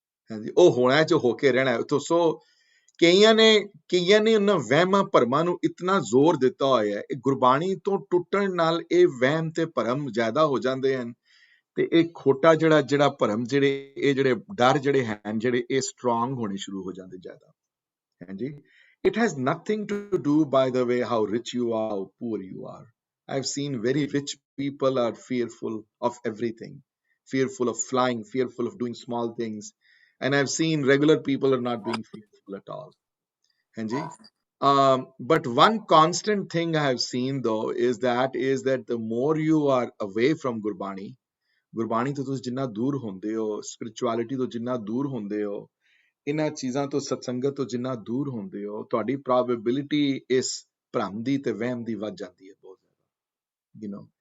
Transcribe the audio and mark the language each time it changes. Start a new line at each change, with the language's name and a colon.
Punjabi: ਹਾਂਜੀ, ਉਹ ਹੋਣਾ 'ਚ ਹੋ ਕੇ ਰਹਿਣਾ। ਸੋ ਕਈਆਂ ਨੇ ਉਹਨਾਂ ਵਹਿਮਾਂ ਭਰਮਾਂ ਨੂੰ ਇਤਨਾ ਜ਼ੋਰ ਦਿੱਤਾ ਹੋਇਆ ਹੈ, ਇਹ ਗੁਰਬਾਣੀ ਤੋਂ ਟੁੱਟਣ ਨਾਲ ਇਹ ਵਹਿਮ ਤੇ ਭਰਮ ਜ਼ਿਆਦਾ ਹੋ ਜਾਂਦੇ ਹਨ, ਤੇ ਇਹ ਖੋਟਾ ਜਿਹੜਾ ਭਰਮ, ਜਿਹੜੇ ਡਰ ਜਿਹੜੇ ਹਨ, ਜਿਹੜੇ ਇਹ ਸਟਰੋਂਗ ਹੋਣੇ ਸ਼ੁਰੂ ਹੋ ਜਾਂਦੇ ਜ਼ਿਆਦਾ।
English: ਹਾਂਜੀ, it has nothing to do, by the way, how rich you are, how poor you are. I've seen very rich people are fearful of everything, fearful of flying, fearful of doing small things, and I've seen regular people are not being fearful at all. Hanji. But one constant thing I have seen though is that the more you are away from Gurbani
Punjabi: ਤੋਂ ਤੁਸੀਂ ਜਿੰਨਾ ਦੂਰ ਹੁੰਦੇ ਹੋ, spirituality ਤੋਂ ਜਿੰਨਾ ਦੂਰ ਹੁੰਦੇ ਹੋ, ਇਹਨਾਂ ਚੀਜ਼ਾਂ ਤੋਂ, ਸਤਸੰਗਤ ਤੋਂ ਜਿੰਨਾ ਦੂਰ ਹੁੰਦੇ ਹੋ, ਤੁਹਾਡੀ ਪ੍ਰੋਬੇਬਿਲਿਟੀ ਇਸ ਭਰਮ ਦੀ ਤੇ ਵਹਿਮ ਦੀ ਵੱਧ ਜਾਂਦੀ ਹੈ ਬਹੁਤ ਜ਼ਿਆਦਾ।